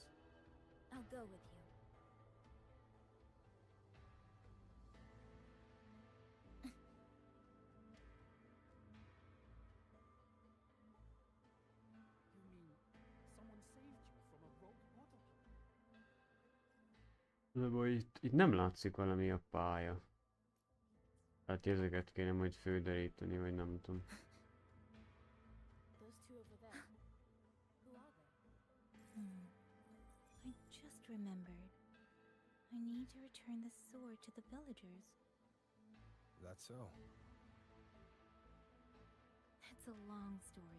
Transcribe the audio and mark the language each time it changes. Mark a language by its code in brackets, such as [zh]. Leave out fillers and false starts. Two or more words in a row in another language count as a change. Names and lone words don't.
[en] I'll go with you. You mean someone saved you from a rogue water puppet? [hu] Igazából itt nem látszik valami a pálya. Hát ezeket kéne majd földeríteni, vagy nem tudom. [en] Those two over there. Who are they? I just remembered. I need to return the sword to the villagers. That's so. That's a long story.